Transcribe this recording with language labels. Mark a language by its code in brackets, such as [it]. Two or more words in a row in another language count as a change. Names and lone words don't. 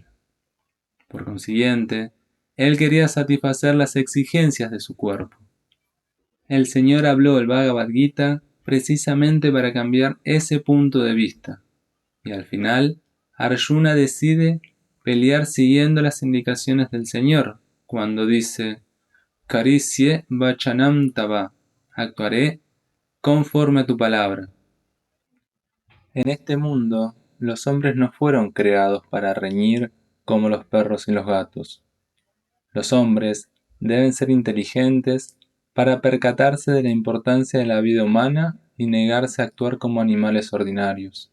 [es] Por consiguiente, él quería satisfacer las exigencias de su cuerpo. El Señor habló del Bhagavad Gita precisamente para cambiar ese punto de vista, y al final, Arjuna decide pelear siguiendo las indicaciones del Señor, cuando dice: [sa] Karisye vachanam tava, [es] actuaré conforme a tu palabra. En este mundo, los hombres no fueron creados para reñir como los perros y los gatos. Los hombres deben ser inteligentes para percatarse de la importancia de la vida humana y negarse a actuar como animales ordinarios.